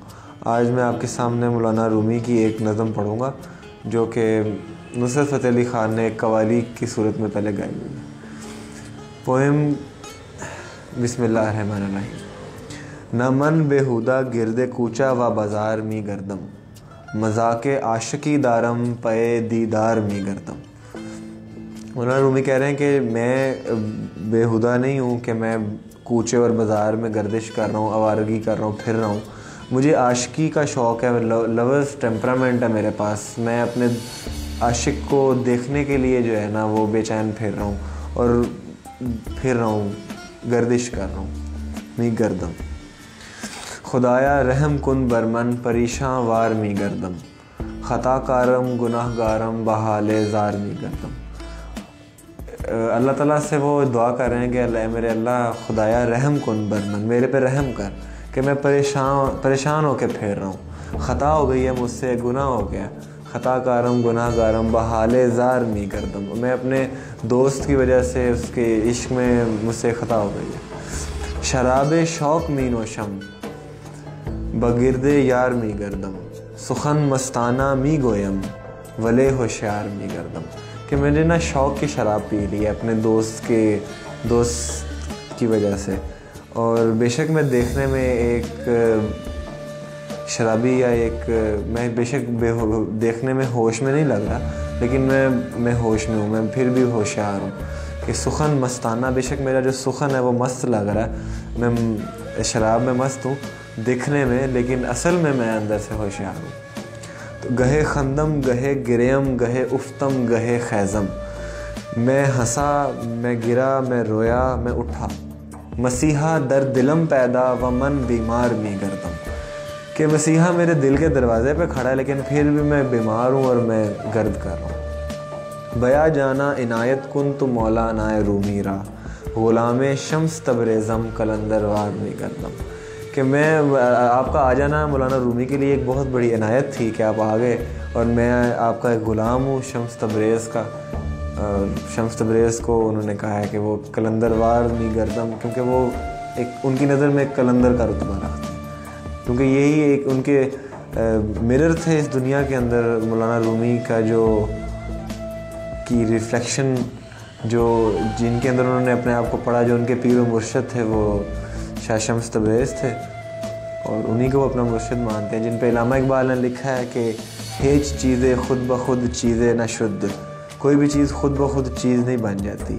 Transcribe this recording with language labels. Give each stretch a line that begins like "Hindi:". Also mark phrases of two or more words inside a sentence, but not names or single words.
Urdu: آج میں آپ کے سامنے مولانا رومی کی ایک نظم پڑھوں گا جو کہ نصرت فتح علی خان نے ایک قوالی کی صورت میں پہلے گائی ہوئی ہے۔
Arabic: پوئم بسم اللہ الرحمن الرحیم۔
Persian: نہ من بےہودہ گرد کوچہ و بازار می گردم، مذاق عاشقی دارم پے دیدار می گردم۔
Urdu: مولانا رومی کہہ رہے ہیں کہ میں بےہودہ نہیں ہوں کہ میں کوچے اور بازار میں گردش کر رہا ہوں، آوارگی کر رہا ہوں، پھر رہا ہوں۔ مجھے عاشقی کا شوق ہے،
English: lovers temperament
Urdu: ہے میرے پاس۔ میں اپنے عاشق کو دیکھنے کے لیے جو ہے نا وہ بے چین پھر رہا ہوں اور پھر رہا ہوں، گردش کر رہا ہوں،
Persian: می گردم۔ خدایا رحم کن برمن پریشاں وار می گردم، خطا کارم گناہ گارم بحال زار می گردم۔
Urdu: اللہ تعالیٰ سے وہ دعا کر رہے ہیں کہ میرے اللہ
Persian: خدایا رحم کن برمن،
Urdu: میرے پہ رحم کر کہ میں پریشان ہو کے پھیر رہا ہوں، خطا ہو گئی ہے مجھ سے، گناہ ہو گیا،
Persian: خطا کارم گناہ گارم بحال زار می گردم۔
Urdu: میں اپنے دوست کی وجہ سے اس کے عشق میں مجھ سے خطا ہو گئی ہے۔
Persian: شراب شوق می نوشم بگرد یار می گردم، سخن مستانہ می گویم ولے ہوشیار می گردم۔
Urdu: کہ میں نے نا شوق کی شراب پی لی ہے اپنے دوست کی وجہ سے، اور بے شک میں دیکھنے میں ایک شرابی یا میں بے شک دیکھنے میں ہوش میں نہیں لگ رہا، لیکن میں ہوش میں ہوں، میں پھر بھی ہوشیار ہوں کہ
Persian: سخن مستانہ،
Urdu: بے شک میرا جو سخن ہے وہ مست لگ رہا ہے، میں شراب میں مست ہوں دکھنے میں، لیکن اصل میں اندر سے ہوشیار ہوں۔
Persian: تو گہے خندم گہے گریم گہے افتم گہے خیزم،
Urdu: میں ہنسا میں گرا میں رویا میں اٹھا،
Persian: مسیحا در دلم پیدا و من بیمار می گردم۔
Urdu: کہ مسیحا میرے دل کے دروازے پہ کھڑا ہے لیکن پھر بھی میں بیمار ہوں اور میں گرد کر رہا ہوں۔
Persian: بیا جانا عنایت کن تو مولانا رومی را، غلام شمس تبریزم قلندر وار می گردم۔
Urdu: کہ میں آپ کا آ جانا مولانا رومی کے لیے ایک بہت بڑی عنایت تھی کہ آپ آ گئے، اور میں آپ کا ایک غلام ہوں شمس تبریز کا۔ شمس تبریز کو انہوں نے کہا ہے کہ وہ
Persian: قلندر وار می گردم،
Urdu: کیونکہ وہ ان کی نظر میں ایک قلندر کا رتبہ رکھتے ہیں، کیونکہ یہی ایک ان کے مرر تھے اس دنیا کے اندر۔ مولانا رومی کا کی ریفلیکشن جن کے اندر انہوں نے اپنے آپ کو پڑھا، جو ان کے پیر و مرشد تھے وہ شاہ شمس تبریز تھے، اور انہی کو وہ اپنا مرشد مانتے ہیں، جن پہ علامہ اقبال نے لکھا ہے کہ
Persian: ہیچ چیزیں خود بخود چیزیں نہ شد،
Urdu: کوئی بھی چیز خود بخود چیز نہیں بن جاتی۔